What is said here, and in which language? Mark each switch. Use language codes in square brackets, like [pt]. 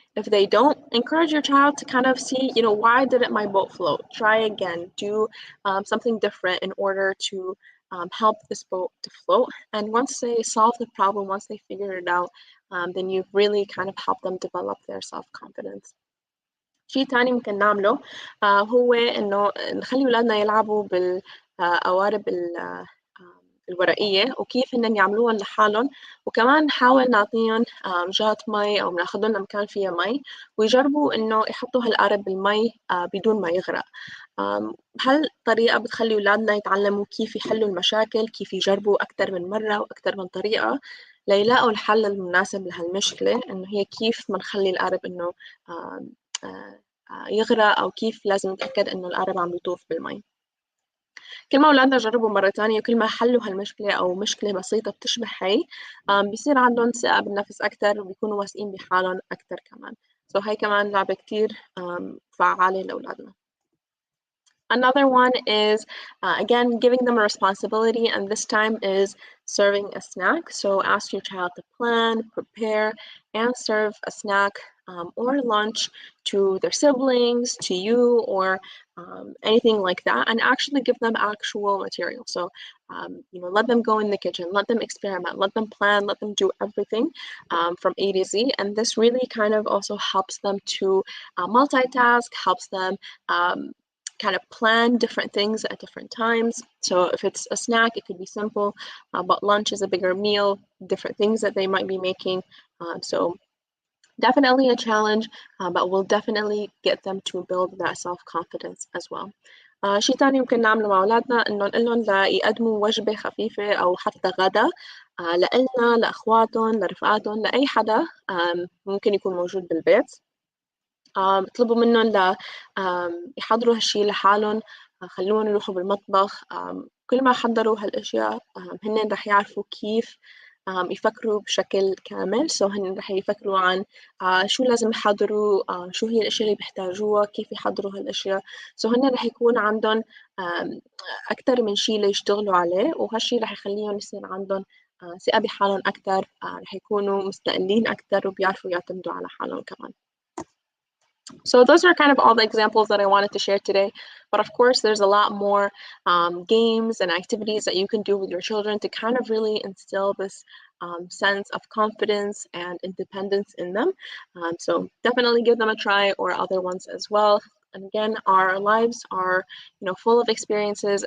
[en] If they don't, encourage your child to kind of see, why didn't my boat float? Try again, do something different in order to help this boat to float. And once they solve the problem, once they figure it out, then you've really kind of helped them develop their self-confidence. [ar] شيء تاني ممكن نعمله هو إنه نخلي أولادنا يلعبوا بالقوارب الورقية وكيف إنهم يعملوها لحالهم، وكمان نحاول نعطيهم جات مي أو ناخدهم لمكان فيها مي ويجربوا إنه يحطوا هالقارب بالمي بدون ما يغرق. هالطريقة بتخلي أولادنا يتعلموا كيف يحلوا المشاكل، كيف يجربوا أكتر من مرة وأكتر من طريقة ليلاقوا الحل المناسب لهالمشكلة، إنه هي كيف ما نخلي القارب إنه يغرق أو كيف لازم نتأكد إنه القارب عم يطوف بالمي. كل ما أولادنا جربوا مرة تانية وكل ما حلوا هالمشكلة أو مشكلة بسيطة بتشبه هاي، بيصير عندهم ثقة بالنفس أكتر وبيكونوا واثقين بحالهم أكتر كمان. هاي كمان لعبة كتير فعالة لأولادنا. [en] Another one is, again, giving them a responsibility, and this time is serving a snack. So ask your child to plan, prepare, and serve a snack or lunch to their siblings, to you, or anything like that, and actually give them actual material. So, let them go in the kitchen, let them experiment, let them plan, let them do everything from A to Z. And this really kind of also helps them to multitask, helps them kind of plan different things at different times. So if it's a snack, it could be simple, but lunch is a bigger meal, different things that they might be making. So definitely a challenge, but we'll definitely get them to build that self-confidence as well. [ar] شيء تاني يمكن نعمله مع أولادنا إنه نقول لهم يقدموا وجبة خفيفة أو حتى غدا لإلنا لأخواتهم لرفقاتهم لأي حدا ممكن يكون موجود بالبيت. اطلبوا منهم يحضروا هالشي لحالهم، خلوهم يروحوا بالمطبخ. كل ما حضروا هالأشياء هن رح يعرفوا كيف يفكروا بشكل كامل. هن رح يفكروا عن شو لازم يحضروا، شو هي الأشياء اللي بيحتاجوها، كيف يحضروا هالأشياء. هن رح يكون عندهم أكتر من شي ليشتغلوا عليه، وهالشي رح يخليهم يصير عندهم ثقة بحالهم أكتر، رح يكونوا مستقلين أكتر وبيعرفوا يعتمدوا على حالهم كمان. [en] So those are kind of all the examples that I wanted to share today. But of course, there's a lot more games and activities that you can do with your children to kind of really instill this sense of confidence and independence in them. So definitely give them a try, or other ones as well. And again, our lives are, full of experiences.